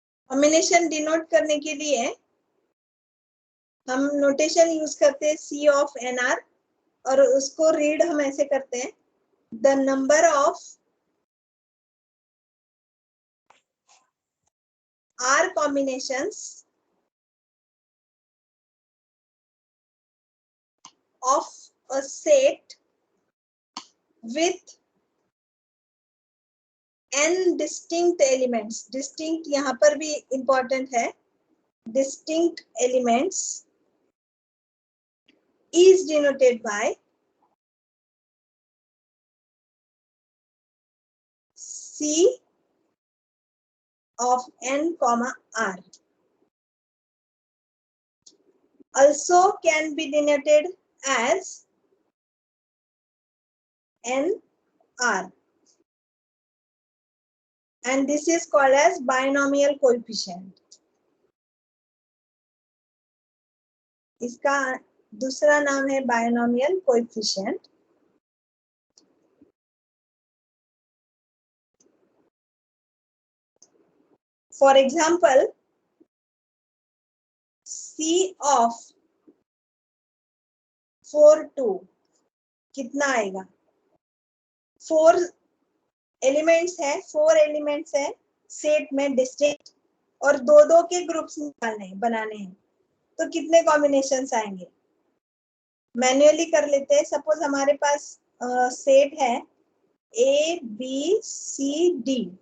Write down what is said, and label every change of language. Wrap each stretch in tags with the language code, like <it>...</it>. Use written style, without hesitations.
<hi>Combination denote करने के लिए हम नोटेशन यूज करते हैं C of NR और उसको रीड हम ऐसे करते हैं</hi> <en>the number of R combinations of a set with n distinct elements.</en> <hi>Distinct यहाँ पर भी important है.</hi> <en>Distinct elements is denoted by C of n comma R. Also can be denoted as NR. And this is called as binomial coefficient.</en> <hi>इसका दूसरा नाम है binomial coefficient.</hi> <en>For example, C of 4 2</en> <hi>कितना आएगा? 4 एलिमेंट्स है, 4 elements है set में distinct और दो दो के ग्रुप्स निकालने हैं, बनाने हैं, तो कितने कॉम्बिनेशंस आएंगे? मैन्युअली कर लेते हैं. सपोज हमारे पास सेट है A B C D.</hi>